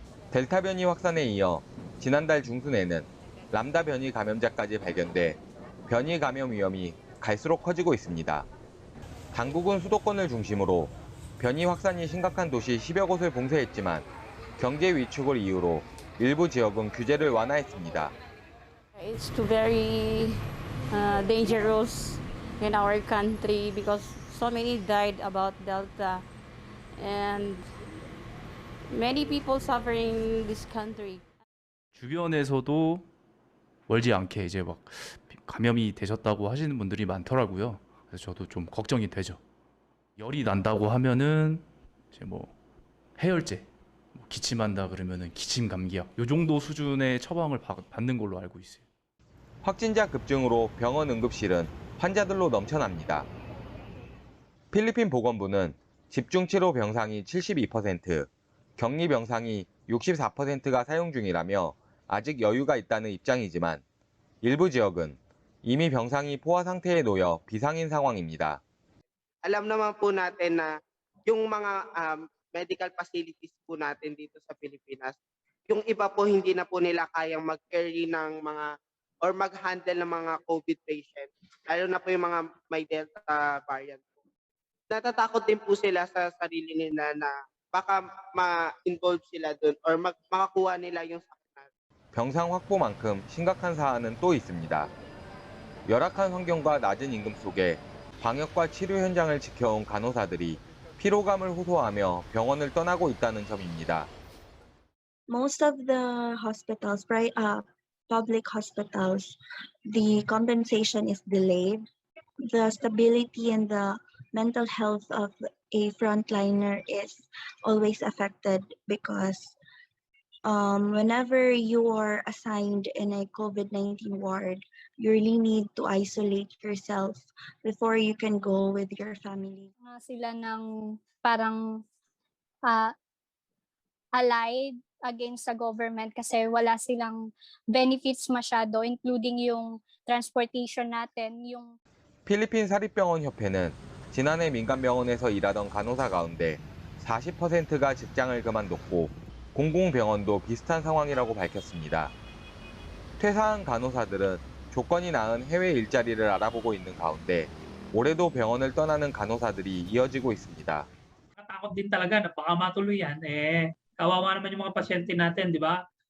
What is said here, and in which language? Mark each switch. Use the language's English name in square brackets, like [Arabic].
[Korean] 델타 변이 확산에 이어 지난달 중순에는 람다 변이 감염자까지 발견돼 변이 감염 위험이 갈수록 커지고 있습니다. 당국은 수도권을 중심으로 변이 확산이 심각한 도시 10여 곳을 봉쇄했지만 경제 위축을 이유로 일부 지역은 규제를 완화했습니다. [English] It's too very dangerous in our country because so many died about Delta and many people suffering in this country. [Korean] 주변에서도 멀지 않게 이제 막 감염이 되셨다고 하시는 분들이 많더라고요. 그래서 저도 좀 걱정이 되죠. 열이 난다고 하면은 이제 뭐 해열제, 기침한다 그러면은 기침 감기약 요 정도 수준의 처방을 받는 걸로 알고 있어요. 확진자 급증으로 병원 응급실은 환자들로 넘쳐납니다. 필리핀 보건부는 집중치료 병상이 72%, 격리 병상이 64%가 사용 중이라며 아직 여유가 있다는 입장이지만 일부 지역은 이미 병상이 포화 상태에 놓여 비상인 상황입니다. [Filipino] Alam naman po natin na yung mga medical facilities po natin dito sa Pilipinas, yung iba po hindi na po nila kayang mag-carry ng mga or mag-handle ng mga COVID patient, lalo na po yung mga may Delta variant. Natatakot din po sila sa sarili nila na baka ma-involve sila doon or makakuha nila yung sakit. [Korean] 병상 확보만큼 심각한 사안은 또 있습니다. 열악한 환경과 낮은 임금 속에 방역과 치료 현장을 지켜온 간호사들이 피로감을 호소하며 병원을 떠나고 있다는 점입니다. [English] Most of the hospitals, public hospitals, the compensation is delayed. The stability and the mental health of a frontliner is always affected because whenever you are assigned in a COVID-19 ward, you really need to isolate yourself before you can go with your family. [Filipino] Sila ng parang [English] allied against the government [Filipino] kasi wala silang benefits masyado, including yung transportation natin, yung [Korean] 필리핀 사립병원 협회는 지난해 민간병원에서 일하던 간호사 가운데 40%가 직장을 그만뒀고 공공병원도 비슷한 상황이라고 밝혔습니다. 퇴사한 간호사들은 조건이 나은 해외 일자리를 알아보고 있는 가운데 올해도 병원을 떠나는 간호사들이 이어지고 있습니다. [Filipino] Nakatakot din talaga na baka matuloy yan. Kawawa naman yung mga pasyente natin, di ba?